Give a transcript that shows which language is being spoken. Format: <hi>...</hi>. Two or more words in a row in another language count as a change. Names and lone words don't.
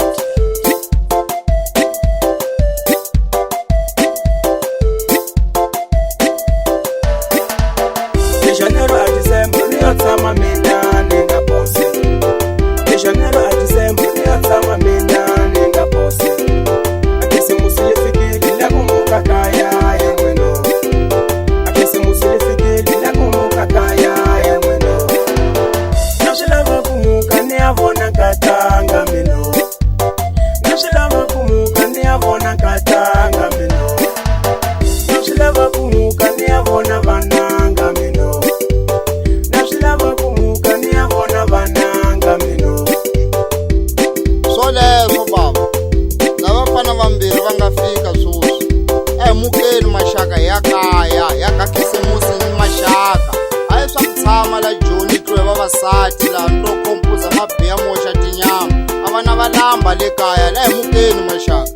<pt>De janeiro a dezembro</pt> <ts>niyotsama mina ningaposi</ts> <pt>de janeiro a dezembro</pt> <ts>niyotsama mina ningaposi akisimusi lifikile lakumuka kaya yemwino akisimusi lifikile lakumuka kaya yemwino nashilava kumuka niyavona katanga mino nashilava kumuka niyavona katanga mino nashilava kumuka niyavona vananga mino nashilava kumuka niyavona vananga mino swoleswo baba lava vafana vambirhi va nga fika swoswi ehemukeni maxaka ya kaya ya ka khisimusi ni maxaka a hi swa ku tshama la joni tluwe vavasati laha ni ro kompuza mabiya moxa tinyama a va na valamba le kaya la hemukeni maxaka</ts>